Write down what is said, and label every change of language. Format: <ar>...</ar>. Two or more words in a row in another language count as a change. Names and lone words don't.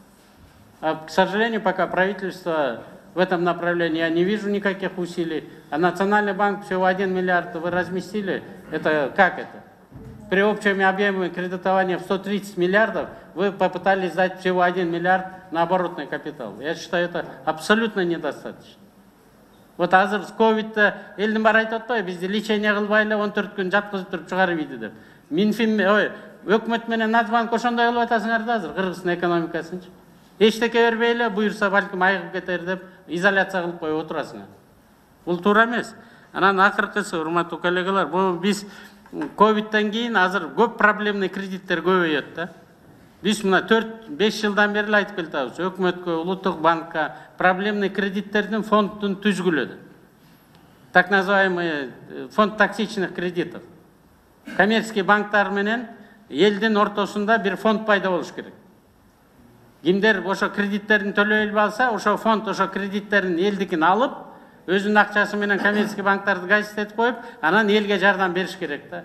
<ru>А, к сожалению, пока правительство в этом направлении, я не вижу никаких усилий. А Национальный банк всего 1 миллиард вы разместили. Это как это? При общем объеме кредитования в 130 миллиардов вы попытались дать всего 1 миллиард на оборотный капитал. Я считаю, это абсолютно недостаточно.</ru> <ky>Вот азыр с ковидта элдин баары айтып атпайбы, бизди лечение кылбай эле 14 күн жаткызып туруп чыгарып ийди деп. Минфин, өкмөт менен Нацбанк ошондой кылып атасыңар да азыр Кыргызстан экономикасынчы. Эчтеке бербей эле буюрса балким айыгып кетер деп изоляция кылып коюп отурасыңар. Бул туура эмес. Анан акыркысы, урматтуу коллегалар, бул биз ковидтен кийин азыр көп проблемный кредиттер көбөйөт да. Биз мына 4-5 жылдан бери айтып келатабыз. Өкмөткө, улуттук банкка проблемный кредиттердин фондун түзгүлөдү.</ky> <ru>Так называемый фонд токсичных кредитов.</ru> <ky>Коммерческий банктар менен элдин ортосунда бир фонд пайда болуш керек. Кимдер ошо кредиттерин төлөй албай алса, ошо фонд ошо кредиттерин элдикин алып, өзүнүн акчасы менен коммерческий банктарды гасить этип коюп, анан элге жардам бериш керек да.</ky>